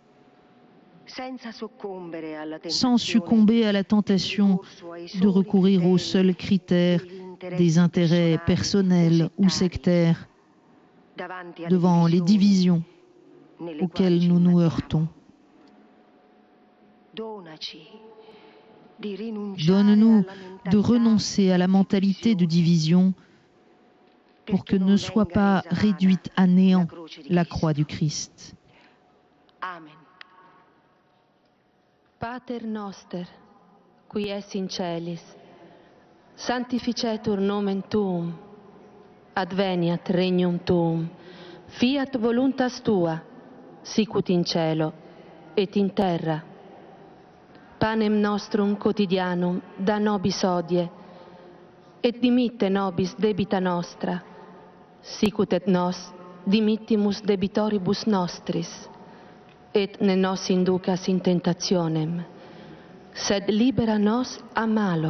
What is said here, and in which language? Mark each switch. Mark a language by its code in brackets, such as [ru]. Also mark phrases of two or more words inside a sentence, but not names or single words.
[fr] sans succomber à la tentation de recourir aux seuls critères des intérêts personnels ou sectaires devant les divisions auxquelles nous nous heurtons. Donne-nous de renoncer à la mentalité de division pour que ne soit pas réduite à néant la croix du Christ. Amen. [la] Pater noster, qui es in celis, sanctificetur nomen tuum, adveniat regnum tuum, fiat voluntas tua, sicut in cielo et in terra. Panem nostrum quotidianum da nobis hodie, et dimitte nobis debita nostra, sicut et nos dimittimus debitoribus nostris, et ne nos inducas in tentationem, sed libera nos a malo.